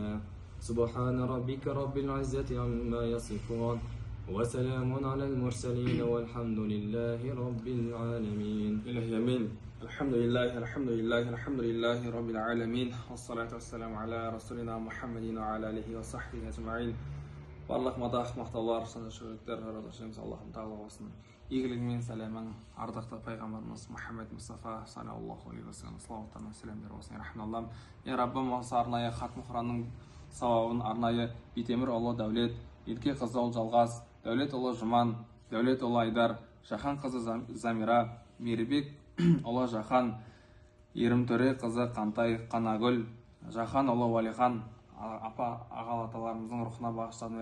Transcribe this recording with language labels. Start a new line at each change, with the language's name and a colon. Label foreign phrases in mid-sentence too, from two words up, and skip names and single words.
Arabic: سبحان ربك رب العزة عما يصفون وسلام على المرسلين والحمد لله رب العالمين. إلهي أمين. الحمد لله رب العالمين. والصلاة والسلام على رسولنا محمد وعلى آله وصحبه أجمعين.
Kazakh: Барлық мадах, мақтаулар, сана шүкірліктер, жаратушымыз Аллахым тағала болсын. Игілік мен сәлемің ардақты пайғамбарымыз Мұхаммед Мұстафа
Arabic: صلى الله عليه وسلم
Kazakh: салауаттарына сәлемдер болсын. Рахмаллам. Я Раббым, осы арнайы хатым Құранның сауабын арнайы Битемір ұлы Дәулет, Ерке қызы ұл Жалғас, Дәулет ұлы Жұман, Дәулет ұлы Айдар, Жахан қызы Замира, Меребек ұлы Жахан, Ерімтөре қызы Қантай Қанагүл, Жахан ұлы Валихан, апа ағалаталарымыздың рухына бағыштадым.